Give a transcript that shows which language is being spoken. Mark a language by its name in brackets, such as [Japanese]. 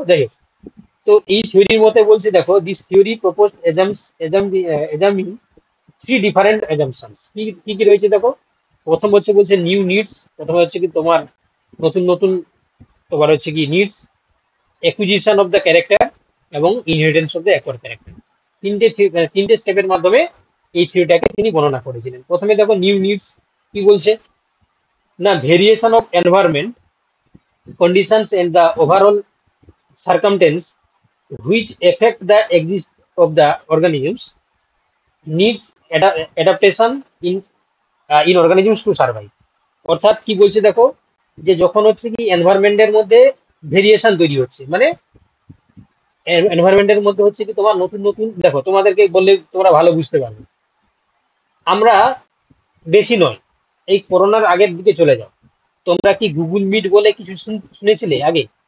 [Bangla] যাই হোক, তো এই থিওরির মতে বলছে, দেখো, [English] This theory propose assuming three different assumptions. [Bangla] কি কি কি রয়েছে দেখো? প্রথম হচ্ছে বলছে নিউ নিডস, প্রথমে হচ্ছে কি তোমার নতুন নতুন তোমার হচ্ছে কি needs, acquisition of the character, এবং inheritance of the acquired character. তিনটে স্টেপের মাধ্যমে এই থিওরিটাকে তিনি বর্ণনা করেছিলেন। প্রথমে দেখো নিউ নিডস কি বলছে না, [English] Variation of environment conditions and the overall circumstance which affect the exist of the organisms needs adaptation in in organisms to survive. [Bangla] অর্থাৎ কি বলছে দেখো, যে যখন হচ্ছে কি এনভায়রনমেন্টের মধ্যে ভেরিয়েশন তৈরি হচ্ছে, মানে এনভায়রনমেন্টের মধ্যে হচ্ছে কি তোমার নতুন নতুন, দেখো তোমাদেরকে বললে তোমরা ভালো বুঝতে পারবে। আমরা বেশি নয়, এই করোনার আগের দিকে চলে যাও, তোমরা কি গুগল মিট বলে কিছু শুনেছিলে আগে?